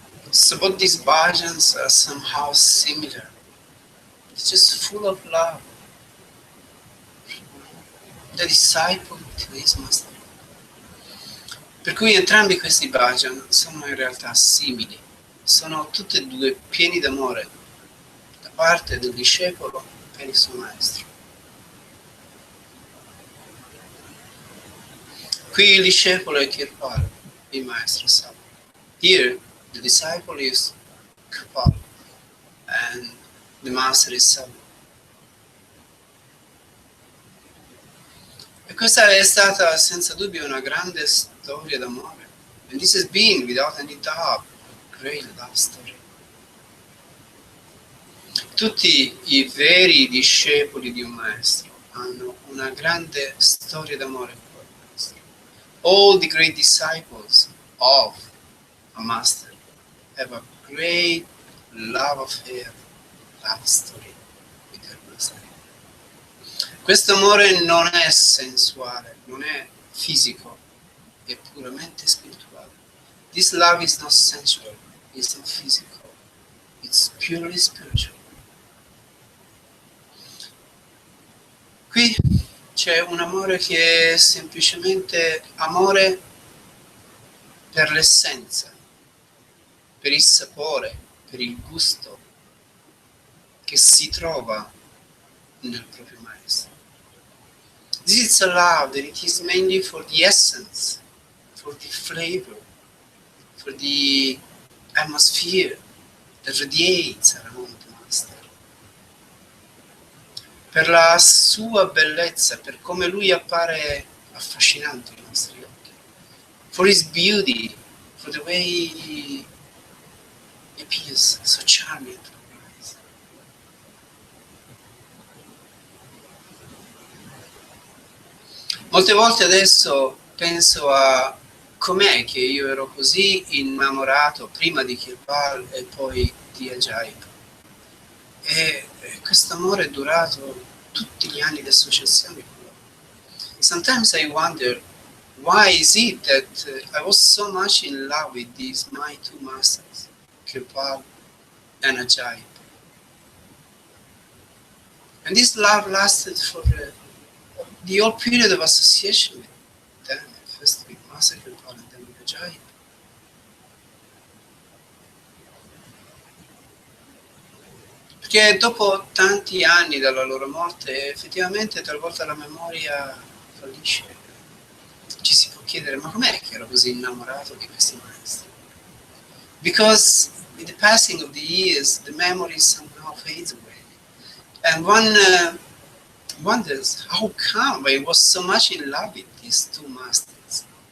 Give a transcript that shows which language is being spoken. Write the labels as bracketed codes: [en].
[en] So both these bhajans are somehow similar. It's just full of love. the disciple to his master. [it] Per cui entrambi questi bhajan sono in realtà simili, sono tutti e due pieni d'amore da parte del discepolo per il suo maestro. Qui il discepolo è Kirpal, il maestro Sawan. [en] Here the disciple is Kirpal and the master is Sawan. [it] E questa è stata senza dubbio una grande storia d'amore. [en] And this has been, without any doubt, a great love story. [it] Tutti i veri discepoli di un maestro hanno una grande storia d'amore con il maestro. [en] All the great disciples of a master have a great love affair, love story with their master. [it] Questo amore non è sensuale, non è fisico, è puramente spirituale. [en] This love is not sensual, it's not physical, it's purely spiritual. [it] Qui c'è un amore che è semplicemente amore per l'essenza, per il sapore, per il gusto che si trova nel proprio maestro. [en] This is a love that it is mainly for the essence, for the flavor, for the atmosphere that radiates around the master. [it] Per la sua bellezza, per come lui appare affascinante ai nostri occhi. [en] For his beauty, for the way he appears so charming. [it] Molte volte adesso penso a com'è che io ero così innamorato prima di Kirpal e poi di Ujadi. E questo amore è durato tutti gli anni di associazione con loro. [en] Sometimes I wonder, why is it that I was so much in love with these my two masters, Kirpal and Ujadi? And this love lasted for the whole period of association with them, first with Master Kirpal and then with Ujadi. [it] Perché dopo tanti anni dalla loro morte, effettivamente talvolta la memoria fallisce. Ci si può chiedere, ma com'è che ero così innamorato di questi maestri? [en] Because with the passing of the years, the memory somehow fades away. And one wonders, how come I was so much in love with these two masters?